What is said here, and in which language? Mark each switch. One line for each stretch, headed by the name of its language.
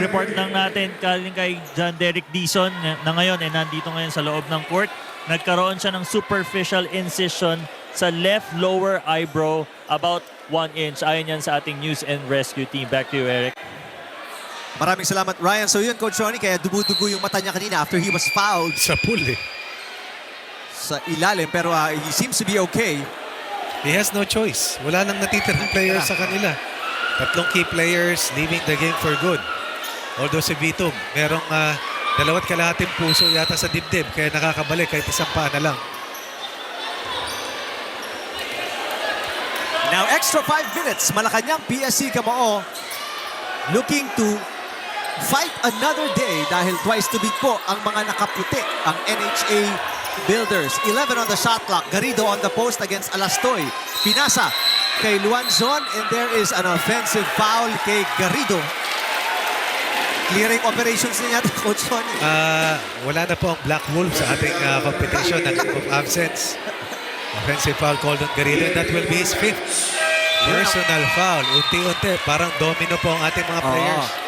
Filipino: Report lang natin kaling kay John Derek Dizon na ngayon ay nandito ngayon sa loob ng court. Nagkaroon siya ng superficial incision sa left lower eyebrow about 1 inch. Ayon yan sa ating
English: news and rescue team.
Filipino: Back to you, Eric. Maraming salamat, Ryan. So yun, Coach Ronnie, kaya dumudugo yung mata niya kanina
English: after he was fouled
Filipino: Sa pool eh. sa ilalim. Pero
English: he seems to be okay. He has no choice.
Filipino: Wala nang natitirang players sa kanila. Tatlong
English: key players leaving the game for good.
Filipino: Although si Vitum, merong 2.5 puso yata sa dibdib. Kaya nakakabalik kahit isang paa na lang.
English: Now, extra 5 minutes. Malacañang-PSC Kamao looking to fight another day dahil twice to beat
Filipino: po ang mga nakaputi,
English: ang NHA Builders. 11 on the shot clock. Garrido on the post against Alastoy.
Filipino: Pinasa kay
English: Luanzon and there is an offensive foul kay Garrido.
Filipino: Clearing operations niya, Coach Sonny. Wala na po ang Black Wolf sa ating competition ng of absence.
English: Offensive foul called on Garrido and that will be his 5th personal foul.
Filipino: Unti-unti, parang domino po ang ating mga players.